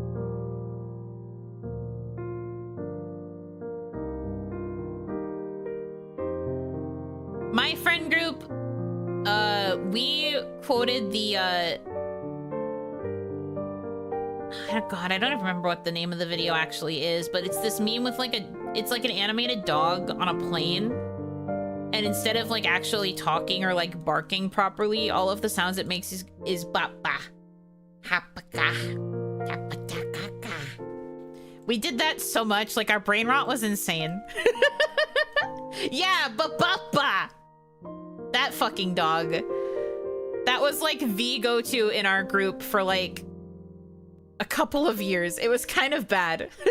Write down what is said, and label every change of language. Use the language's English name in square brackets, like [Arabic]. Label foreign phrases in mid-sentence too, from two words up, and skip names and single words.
[English] My friend group, we quoted the, God, I don't even remember what the name of the video actually is, but it's this meme with like it's like an animated dog on a plane. And instead of like actually talking or like barking properly, all of the sounds it makes is ba ba, hapaka, hapatakaka. We did that so much, like our brain rot was insane. Yeah, ba ba ba. That fucking dog. That was like the go-to in our group for like a couple of years. It was kind of bad.